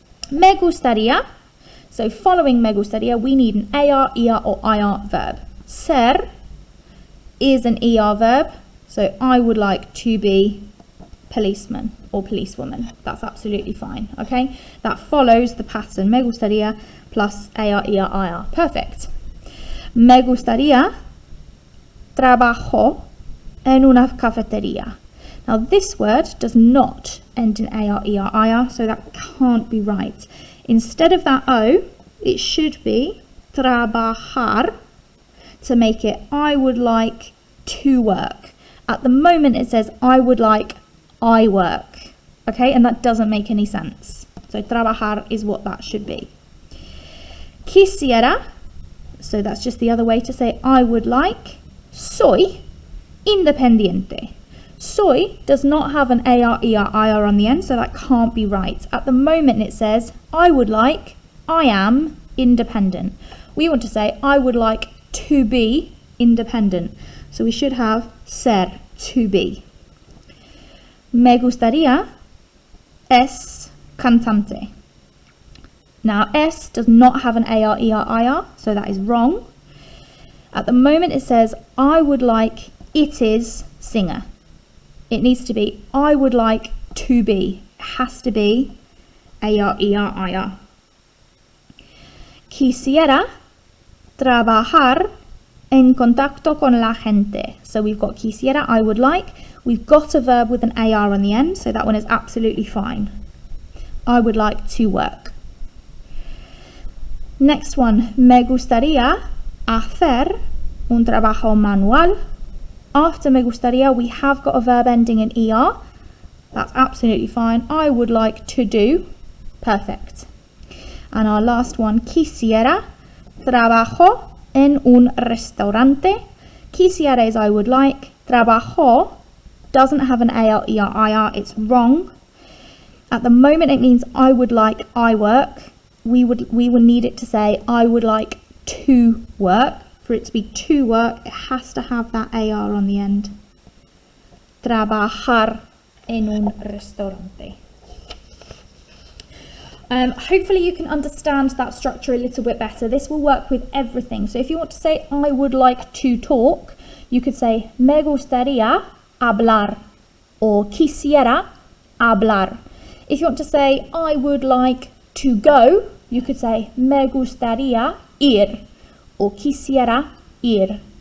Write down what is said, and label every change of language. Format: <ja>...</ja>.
<en>Me gustaría, so following me gustaría, we need an AR, ER or IR verb. Ser is an ER verb, so I would like to be policeman or policewoman. That's absolutely fine, okay? That follows the pattern me gustaría plus AR, ER, IR. Perfect.</en> <es>Me gustaría trabajo en una cafetería.</es> <en>Now this word does not end in AR, ER, IR, so that can't be right. Instead of that O, it should be trabajar to make it I would like to work. At the moment it says I would like I work, okay, and that doesn't make any sense. So trabajar is what that should be. Quisiera, so that's just the other way to say I would like.</en> <es>Soy independiente.</es> <en>Soy does not have an AR, ER, IR on the end, so that can't be right. At the moment it says I would like, I am independent. We want to say I would like to be independent. So we should have ser, to be.</en> <es>Me gustaría es cantante.</es> <en>Now es does not have an AR, ER, IR, so that is wrong. At the moment it says I would like it is singer. It needs to be I would like to be. It has to be AR, ER, IR.</en> <es>Quisiera trabajar en contacto con la gente.</es> <en>So we've got quisiera, I would like. We've got a verb with an AR on the end, so that one is absolutely fine. I would like to work. Next one,</en> <es>me gustaría hacer un trabajo manual.</es> <en>After me gustaría, we have got a verb ending in ER. That's absolutely fine. I would like to do. Perfect. And our last one,</en> <es>quisiera trabajo en un restaurante.</es> <en>Quisiera is I would like. Trabajo doesn't have an AR, ER, IR. It's wrong. At the moment it means I would like I work. We would need it to say I would like to work. For it to be to work, it has to have that AR on the end.</en> <es>Trabajar en un restaurante.</es> <en>Hopefully you can understand that structure a little bit better. This will work with everything. So if you want to say I would like to talk, you could say</en> <es>me gustaría hablar</es> <en>or</en> <es>quisiera hablar.</es> <en>If you want to say I would like to go, you could say</en> <es>me gustaría ir</es> <en>or</en> <es>quisiera ir.</es>